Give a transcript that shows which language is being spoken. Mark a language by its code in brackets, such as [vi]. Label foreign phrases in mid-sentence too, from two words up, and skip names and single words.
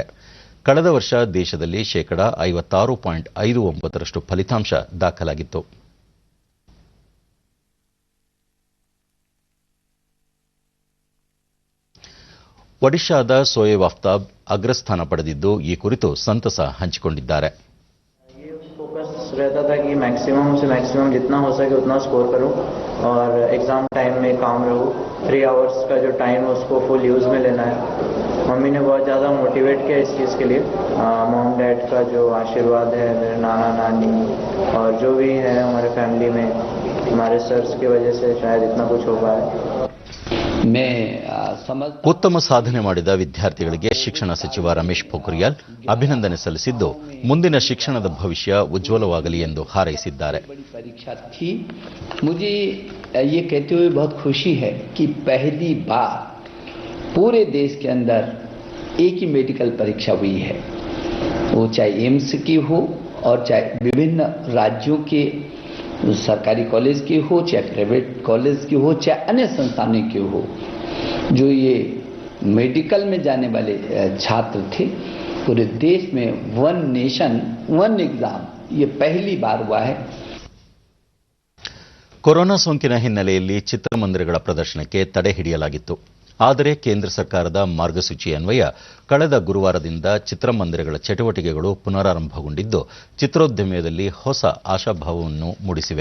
[kn] ಕಳೆದ ವರ್ಷ ದೇಶದಲ್ಲಿ 56.59% ಫಲಿತಾಂಶ ದಾಖಲಾಗಿತ್ತು. ಒಡಿಶಾದ ಸೋಯೇಬ್ ಆಫ್ತಾಬ್ ಅಗ್ರಸ್ಥಾನ ಪಡೆದಿದ್ದು, ಈ ಕುರಿತು ಸಂತಸ ಹಂಚಿಕೊಂಡಿದ್ದಾರೆ. [hi] रहता था कि मैक्सिमम से मैक्सिमम जितना हो सके उतना स्कोर करूं और [en] exam time [hi] में काम रहूं. 3 आवर्स का जो टाइम है उसको [en] full use [hi] में लेना है. मम्मी ने बहुत ज़्यादा मोटिवेट किया इस चीज़ के लिए. [en] mom dad [hi] का जो आशीर्वाद है, मेरे नाना नानी और जो भी है हमारे फैमिली में, हमारे सर्स की वजह से शायद इतना कुछ हो पाया. [kn] ಉತ್ತಮ ಸಾಧನೆ ಮಾಡಿದ ವಿದ್ಯಾರ್ಥಿಗಳಿಗೆ ಶಿಕ್ಷಣ ಸಚಿವ ರಮೇಶ್ ಪೋಖ್ರಿಯಾಲ್ ಅಭಿನಂದನೆ ಸಲ್ಲಿಸಿದ್ದು, ಮುಂದಿನ ಶಿಕ್ಷಣದ ಭವಿಷ್ಯ ಉಜ್ವಲವಾಗಲಿ ಎಂದು ಹಾರೈಸಿದ್ದಾರೆ. [hi] मुझे ये कहते हुए बहुत खुशी है कि पहली बार पूरे देश के अंदर एक ही मेडिकल परीक्षा हुई है, वो चाहे एम्स की हो और चाहे विभिन्न राज्यों के सरकारी कॉलेज की हो, चाहे प्राइवेट कॉलेज की हो, चाहे अन्य संस्थानों की हो। जो ये मेडिकल में जाने वाले छात्र थे, पूरे देश में [en] one nation one exam [hi] ये पहली बार हुआ है। [kn] ಕೊರೋನಾ ಸೋಂಕಿನ ಹಿನ್ನೆಲೆಯಲ್ಲಿ ಚಿತ್ರಮಂದಿರಗಳ ಪ್ರದರ್ಶನಕ್ಕೆ ತಡೆ ಹಿಡಿಯಲಾಗಿತ್ತು. ಆದರೆ ಕೇಂದ್ರ ಸರ್ಕಾರದ ಮಾರ್ಗಸೂಚಿ ಅನ್ವಯ ಕಳೆದ ಗುರುವಾರದಿಂದ ಚಿತ್ರಮಂದಿರಗಳ ಚಟುವಟಿಕೆಗಳು ಪುನರಾರಂಭಗೊಂಡಿದ್ದು ಚಿತ್ರೋದ್ಯಮದಲ್ಲಿ ಹೊಸ ಆಶಾಭಾವವನ್ನು ಮೂಡಿಸಿವೆ.